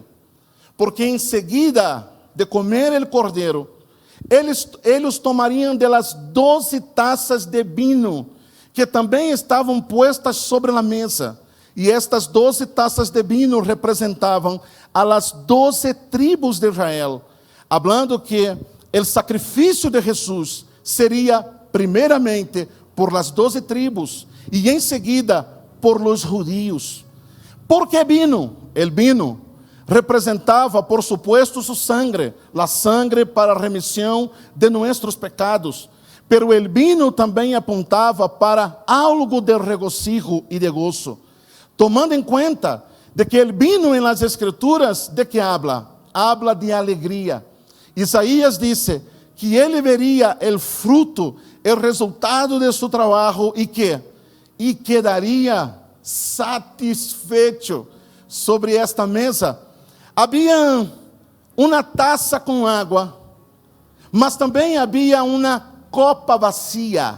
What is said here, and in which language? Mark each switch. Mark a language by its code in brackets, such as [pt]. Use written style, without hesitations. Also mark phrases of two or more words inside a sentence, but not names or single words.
[pt] Porque em seguida de comer o cordeiro, eles tomariam delas 12 taças de vinho, que também estavam postas sobre a mesa. E estas 12 taças de vinho representavam as 12 tribos de Israel, hablando que o sacrifício de Jesus seria primeiramente por las 12 tribos e em seguida [es] por los judíos. ¿Por que vino? El vino representava, por supuesto, su sangre, la sangre [pt] para a remissão [es] de nuestros pecados. Pero el vino [pt] também apontava [es] para algo de regocijo e de gozo, [pt] tomando em conta [es] de que el vino en las Escrituras, ¿de que habla? Habla de alegria. [pt] Isaías disse que ele veria o fruto, o resultado de seu trabalho e quedaria satisfeito sobre esta mesa. Havia uma taça com água, mas também havia uma copa vazia.